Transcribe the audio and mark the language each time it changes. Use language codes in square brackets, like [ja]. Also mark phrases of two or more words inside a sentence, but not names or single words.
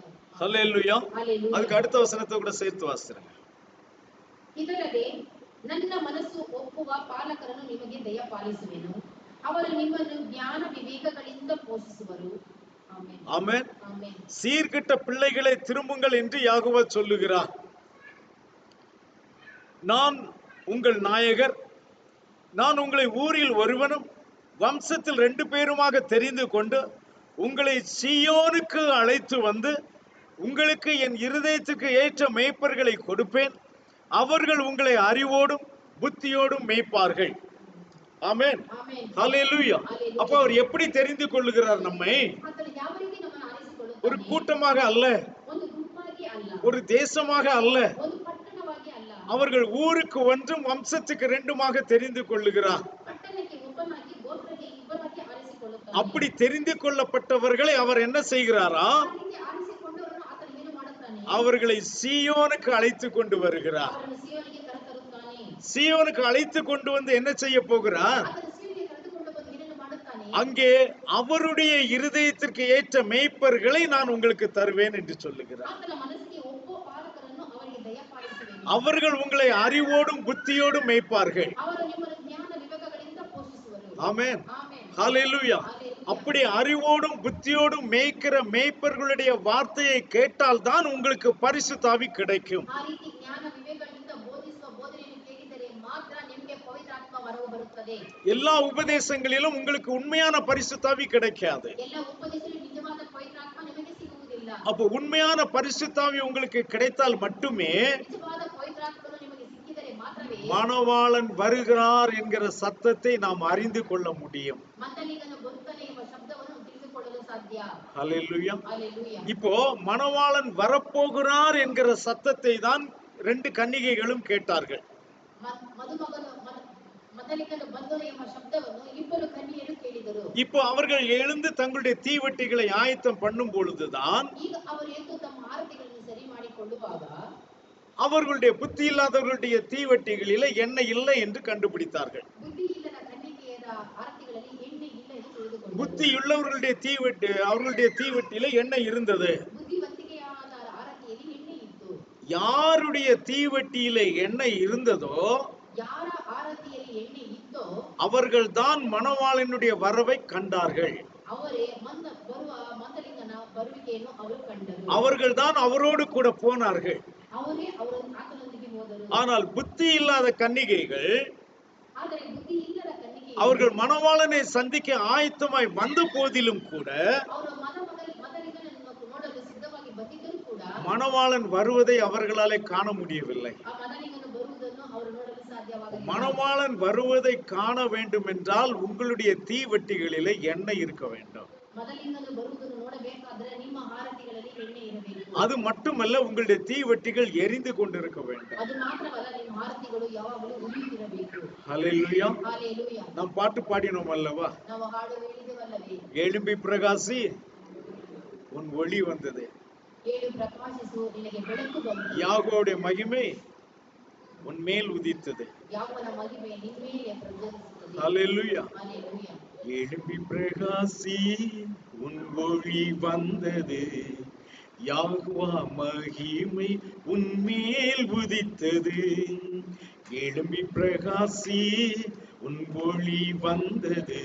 [ta] ஹல்லேலூயா. [kn] ಹಲ್ಲೆಲೂಯಾ. [ta] அதுக்கு அடுத்த வசனத்தை கூட சேர்த்து வாசிக்கிறேன். [kn] ಇದಲ್ಲದೆ ನನ್ನ ಮನಸ್ಸು ಒಪ್ಪುವ ಪಾಲಕರನ್ನು ನಿಮಗೆ ದಯಪಾಲಿಸುವೆನು, ಅವರು ನಿಮ್ಮನ್ನು ಜ್ಞಾನ ವಿವೇಕಗಳಿಂದ ಪೋಷಿಸುವರು. ಆಮೆನ್. [ta] ஆமென். [kn] ಆಮೆನ್. [ta] சீர்கெட்ட பிள்ளைகளை திரும்புங்கள் என்று யாகோவா சொல்லுகிறார். நான் உங்கள் நாயகர், நான் உங்களை ஊரில் ஒருவனும் வம்சத்தில் 2 பேருமாக தெரிந்து கொண்டு உங்களை சீயோனுக்கு அழைத்து வந்து உங்களுக்கு என் இருதயத்துக்கு ஏற்ற மேய்ப்பர்களை கொடுப்பேன், அவர்கள் உங்களை அறிவோடும் புத்தியோடும் மேய்ப்பார்கள். ஆமென். [kn] ಆಮೆನ್. [ta] ஹல்லேலூயா. அப்ப அவர் எப்படி தெரிந்து கொள்ளுகிறார் நம்மை? [kn] ಆತನು ಯಾವ ರೀತಿ ನಮ್ಮನ್ನು ಆರಿಸಿಕೊಳ್ಳುತ್ತಾನೆ? [ta] ஒரு கூட்டமாக அல்ல, [kn] ಒಂದು ಗುಂಪಾಗಿ ಅಲ್ಲ, [ta] ஒரு தேசமாக அல்ல, [kn] ಒಂದು ಪಟ್ಟಣವಾಗಿ ಅಲ್ಲ, [ta] அவர்கள் ஊருக்கு ஒன்றும் வம்சத்துக்கு 2மாக தெரிந்து கொள்ளுகிறார். [kn] ಪಟ್ಟಣಕ್ಕೆ ಒಬ್ಬನಾಗಿ ಗೋತ್ರಕ್ಕೆ ಇಬ್ಬರಾಗಿ ಆರಿಸಿಕೊಳ್ಳುತ್ತಾನೆ. [ta] அப்படி தெரிந்து கொள்ளப்பட்டவர்களை அவர் என்ன செய்கிறாரா? [kn] ಆ ರೀತಿ ಆರಿಸಿಕೊಂಡವರನ್ನು ಆತನು ಏನು ಮಾಡುತ್ತಾನೆ? [ta] அவர்களை சீயோனுக்கு அழைத்து கொண்டு வருகிறார். [kn] ಅವರನ್ನು ಸಿಯೋನಿಗೆ ಕರೆತರುತ್ತಾನೆ. [ta] சீயோனுக்கு அழைத்து கொண்டு வந்து என்ன செய்ய போகிறார்? [kn] ಆತನು ಸಿಯೋನಿಗೆ ಕರೆದುಕೊಂಡು ಬಂದು ಏನನ್ನು ಮಾಡುತ್ತಾನೆ? [ta] அங்கே அவருடைய இருதயத்திற்கு ஏற்ற மேய்ப்பர்களை நான் உங்களுக்கு தருவேன் என்று சொல்லுகிறார். [kn] ಆತನ ಮನಸ್ಸಿಗೆ ಒಪ್ಪುವ ಪಾಲಕರನ್ನು ಅವರಿಗೆ ದಯಪಾಲಿಸುವೆನು, [ta] அவர்கள் உங்களை அறிவோடும் புத்தியோடும் மேய்ப்பார்கள். [kn] ಅವರು ನಿಮ್ಮನ್ನು ಜ್ಞಾನ ವಿವೇಕಗಳಿಂದ ಪೋಷಿಸುವರು. [ta] ஆமென். [kn] ಆಮೆನ್. [ta] ஹல்லேலூயா. அப்படி அறிவோடும் புத்தியோடும் மேய்க்கிற மேய்ப்பர்களுடைய வார்த்தையை கேட்டால் தான் உங்களுக்கு பரிசுத்த ஆவி கிடைக்கும். [kn] ಆ ರೀತಿ ಜ್ಞಾನ ವಿವೇಕಗಳಿಂದ ಬೋಧಿಸುವ ಬೋಧನೆಯನ್ನು ಕೇಳಿದರೆ ಮಾತ್ರ ನಿಮಗೆ ಪವಿತ್ರಾತ್ಮ ವರವು ಬರುತ್ತದೆ. [ta] எல்லா உபதேசங்களிலும் உங்களுக்கு உண்மையான பரிசுத்த ஆவி கிடைக்காது. [kn] ಎಲ್ಲ ಉಪದೇಶದಲ್ಲಿ ನಿಜವಾದ ಪವಿತ್ರಾತ್ಮ ನಿಮಗೆ ಸಿಗುವುದಿಲ್ಲ. [ta] அப்ப உண்மையான பரிசுத்த ஆவி உங்களுக்கு கிடைத்தால் மட்டுமே [kn] ನಿಜವಾದ ಪವಿತ್ರಾತ್ಮನು ನಿಮಗೆ ಸಿಕ್ಕಿದರೆ ಮಾತ್ರವೇ [ta] மணவாளன் வருகிறார் என்கிற சத்தத்தை நாம் அறிந்து கொள்ள முடியும். [kn] ಮಂದಲಿಗನು ಬರುತ್ತಾನೆ ಎಂಬ ಶಬ್ದವನ್ನು ತಿಳಿದುಕೊಳ್ಳಲು ಸಾಧ್ಯ. [ta] ஹல்லேலூயா. [kn] ಹಲ್ಲೆಲೂಯಾ. [ta] இப்போ மணவாளன் வரப்போகிறார் என்கிற சத்தத்தை தான் 2 கன்னிகைகளும் கேட்டார்கள். [kn] ಮಂದಲಿಗನು ಬಂದನು ಎಂಬ ಶಬ್ದವನ್ನು ಇಬ್ಬರು ಕನ್ಯೆಯರು ಕೇಳಿದರು. [ta] இப்போ அவர்கள் எழுந்து தங்களுடைய தீவட்டிகளை ஆயத்தம் பண்ணும் பொழுதுதான் [kn] ಈಗ ಅವರು ಎದ್ದು ತಮ್ಮ ಆರತಿಗಳನ್ನು ಸರಿ ಮಾಡಿಕೊಳ್ಳುವಾಗ [ta] அவர்களுடைய புத்தி இல்லாதவர்களுடைய தீவெட்டிகளில எண்ணெய் இல்லை என்று கண்டுபிடித்தார்கள். [kn] ಬುದ್ಧಿ ಇಲ್ಲದ ಕನ್ನಿಕೆಯರ ಆರತಿಗಳಲ್ಲಿ ಎಣ್ಣೆ ಇಲ್ಲ ಎಂದು ತಿಳಿದುಕೊಂಡರು. [ta] புத்தியுள்ளவர்களுடைய தீவெட்டி அவர்களுடைய தீவெட்டியில எண்ணெய் இருந்தது. [kn] ಬುದ್ಧಿವಂತಿಕೆಯಾದ ಆರತಿಯಲ್ಲಿ ಎಣ್ಣೆ ಇತ್ತು. [ta] யாருடைய தீவெட்டியில எண்ணெய் இருந்ததோ [kn] ಯಾರ ಆರತಿಯಲ್ಲಿ ಎಣ್ಣೆ ಇತ್ತೋ [ta] அவர்கள் தான் மணவாளனுடைய வரவை கண்டார்கள். [kn] ಅವರೇ ಬರುವ ಮಂದಲಿಂಗನ ಬರುವಿಕೆಯನ್ನು ಅವರು ಕಂಡರು. [ta] அவர்கள் தான் அவரோடு கூட போனார்கள். [kn] ಅವರೇ ಆತನೊಂದಿಗೆ ಹೋದರು. [ta] ஆனால் புத்தி இல்லாத கன்னிகைகள் [kn] ಆದರೆ ಬುದ್ಧಿ ಇಲ್ಲದ ಕನ್ನಿಕೆ [ta] அவர்கள் மணவாளனை சந்திக்க ஆயத்தமாய் வந்த போதிலும் கூட [kn] ಅವರು ಮದಲಿಂಗನನ್ನು ನೋಡಲು ಸಿದ್ಧವಾಗಿ ಬಂದಿದ್ದರೂ ಕೂಡ [ta] மணவாளன் வருவதை அவர்களாலே காண முடியவில்லை. [kn] ಆ ಮದಲಿಂಗನು ಬರುವುದನ್ನು ಅವರು ನೋಡಲು ಸಾಧ್ಯವಾಗಲಿಲ್ಲ. [ta] மணவாளன் வருவதை காண வேண்டும் என்றால் உங்களுடைய தீவெட்டிகளிலே எண்ணெய் இருக்க வேண்டும். [kn] ಮದಲಿಂಗನು ಬರುವುದನ್ನು ನೋಡಬೇಕಾದ್ರೆ ನಿಮ್ಮ ಆರತಿಗಳಲ್ಲಿ ಎಣ್ಣೆ ಇರಬೇಕು. [ta] அது மட்டுமல்ல, உங்களுடைய தீவெட்டிகள் எரிந்து கொண்டிருக்க வேண்டும். [kn] ಅದು ಮಾತ್ರವಲ್ಲ, ನಿಮ್ಮ ಆರತಿಗಳು ಯಾವಾಗಲೂ ಉರಿಯುತ್ತಿರಬೇಕು. [ta] ஹல்லேலூயா. ஹalleluya. நாம் பாட்டு பாடினோம் அல்லவா? [kn] ನಾವು ಹಾಡು ಹೇಳಿದೆವಲ್ಲವೇ? [ta] எழும்பி பிரகாசி, உன் ஒளி வந்தது. [kn] ಎದ್ದು ಪ್ರಕಾಶಿಸು, ನಿನಗೆ ಬೆಳಕು ಬಂತು. [ta] யாகோவுடைய மகிமை உன் மேல் உதித்தது. [kn] ಯಾವನ ಮಹಿಮೆ ನಿನ್ನ ಮೇಲೆ ಪ್ರಜ್ವಲಿಸುತ್ತದೆ. [ta] ஹல்லேலூயா. ஹalleluya. எழும்பி பிரகாசி, உன் ஒளி வந்தது. யாகுவா மகிமை உன் மேல் உதித்தது. எழும்பி பிரகாசி, உன் ஒளி வந்தது.